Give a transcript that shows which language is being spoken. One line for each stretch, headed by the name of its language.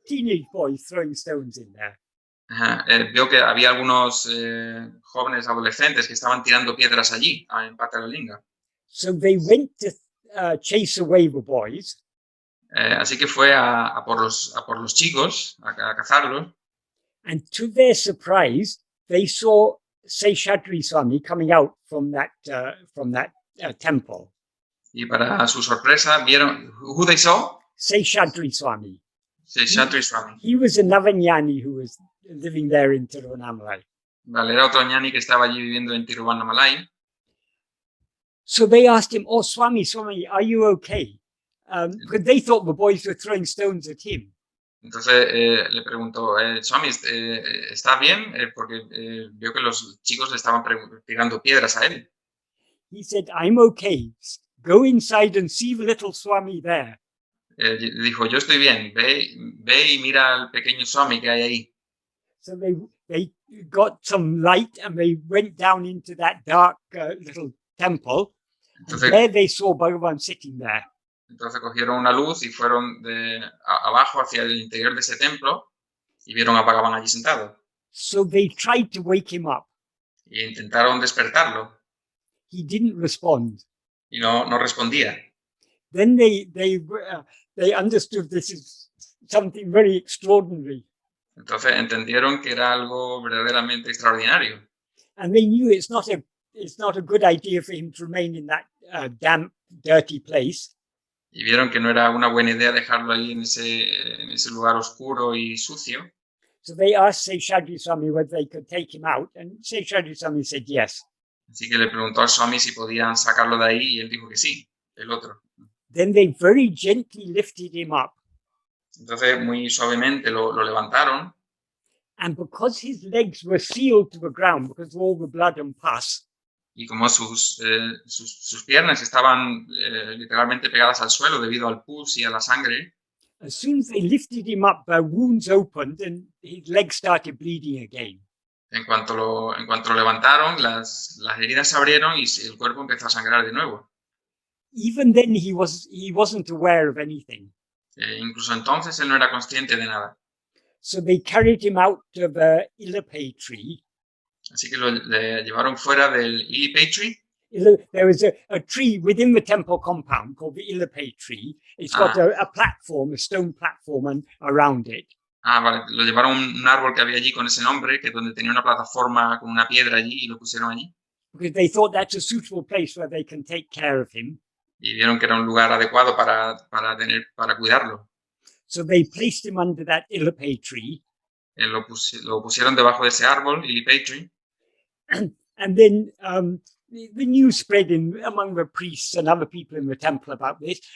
English: teenage boys throwing stones in there.
Spanish: Ajá, vio que había algunos jóvenes adolescentes que estaban tirando piedras allí, en Patalalinga.
English: So they went to chase away the boys.
Spanish: Así que fue a por los chicos, a cazarlos.
English: And to their surprise, they saw Seshadri Swami coming out from that temple.
Spanish: Y para su sorpresa, vieron,
English: who they saw? Seshadri Swami.
Spanish: Seshadri Swami.
English: He was another jnani who was living there in Tiruvannamalai.
Spanish: Vale, era otro ñani que estaba allí viviendo en Tiruvannamalai.
English: So they asked him, "Oh, Swami, are you okay?" Because they thought the boys were throwing stones at him.
Spanish: Entonces le preguntó, Swami, ¿está bien? Porque vio que los chicos le estaban tirando piedras a él.
English: He said, "I'm okay. Go inside and see the little Swami there."
Spanish: Dijo, yo estoy bien, ve y mira al pequeño Swami que hay ahí.
English: So they got some light and they went down into that dark little temple.
Spanish: Entonces,
English: and there they saw Bhagavan sitting there.
Spanish: Entonces cogieron una luz y fueron abajo hacia el interior de ese templo y vieron a Bhagavan allí sentado.
English: So they tried to wake him up.
Spanish: Y intentaron despertarlo.
English: He didn't respond.
Spanish: Y no respondía.
English: Then they understood this is something very extraordinary.
Spanish: Entonces entendieron que era algo verdaderamente extraordinario.
English: And they knew it's not a good idea for him to remain in that damp, dirty place.
Spanish: Y vieron que no era una buena idea dejarlo ahí en ese lugar oscuro y sucio.
English: So they asked Seshadri Swami whether they could take him out, and Seshadri Swami said yes.
Spanish: Así que le preguntó al Swami si podían sacarlo de ahí y él dijo que sí, el otro.
English: Then they very gently lifted him up.
Spanish: Entonces muy suavemente lo levantaron.
English: And because his legs were sealed to the ground because of all the blood and pus,
Spanish: y como sus piernas estaban literalmente pegadas al suelo debido al pus y a la sangre,
English: as soon as they lifted him up, their wounds opened and his legs started bleeding again.
Spanish: En cuanto lo levantaron, las heridas se abrieron y el cuerpo empezó a sangrar de nuevo.
English: Even then, he wasn't aware of anything.
Spanish: Incluso entonces él no era consciente de nada.
English: So they carried him out to the Ilapay tree.
Spanish: Así que le llevaron fuera del Ilipay tree.
English: There was a tree within the temple compound called the Ilapay tree. It's got a platform, a stone platform around it.
Spanish: Vale, lo llevaron a un árbol que había allí con ese nombre, que donde tenía una plataforma con una piedra allí y lo pusieron allí.
English: Because they thought that's a suitable place where they can take care of him.
Spanish: Y vieron que era un lugar adecuado para cuidarlo.
English: So they placed him under that Ilapay tree.
Spanish: Lo pusieron debajo de ese árbol, Ilipay tree.
English: And then the news spread among the priests and other people in the temple about this.